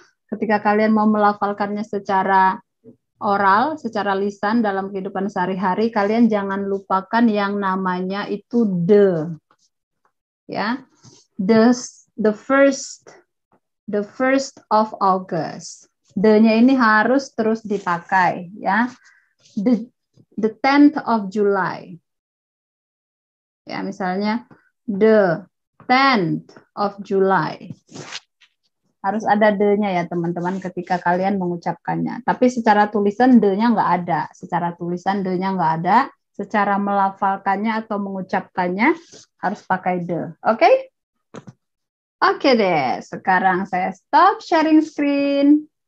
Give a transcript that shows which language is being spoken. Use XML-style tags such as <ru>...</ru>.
<id>Ketika kalian mau melafalkannya secara oral, secara lisan dalam kehidupan sehari-hari, kalian jangan lupakan yang namanya itu de. Ya.</id> <en>The first of August.</en> <id>The-nya ini harus terus dipakai ya.</id> <en>The 10th of July.</en> <id>Ya, misalnya</id> <en>the 10th of July.</en> <id>Harus ada the-nya ya teman-teman ketika kalian mengucapkannya. Tapi secara tulisan the-nya nggak ada. Secara tulisan the-nya nggak ada. Secara melafalkannya atau mengucapkannya harus pakai the. Oke? Oke deh, sekarang saya stop sharing screen.</id>